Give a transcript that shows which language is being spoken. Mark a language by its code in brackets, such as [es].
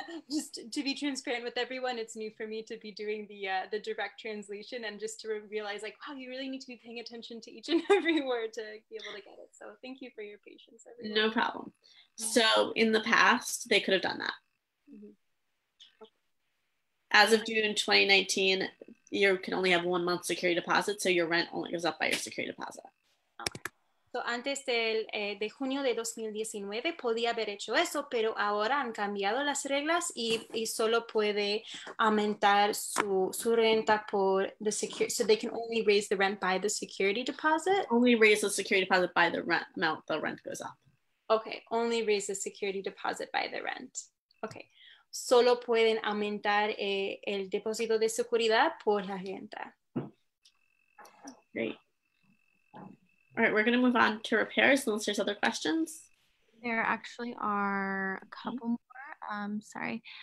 [en] Just to be transparent with everyone, it's new for me to be doing the direct translation and just to realize like, wow, you really need to be paying attention to each and every word to be able to get it. So thank you for your patience, everyone. No problem. So in the past, they could have done that. As of June 2019, you can only have 1 month security deposit, so your rent only goes up by your security deposit. [es] So, antes de junio de 2019 podía haber hecho eso, pero ahora han cambiado las reglas y solo puede aumentar su renta por [en] the security. So they can only raise the rent by the security deposit? Only raise the security deposit by the rent amount the rent goes up. Okay, only raise the security deposit by the rent. [es] Okay, solo pueden aumentar el depósito de seguridad por la renta. [en] Great. All right, we're going to move on to repairs unless there's other questions. There actually are a couple more. Sorry.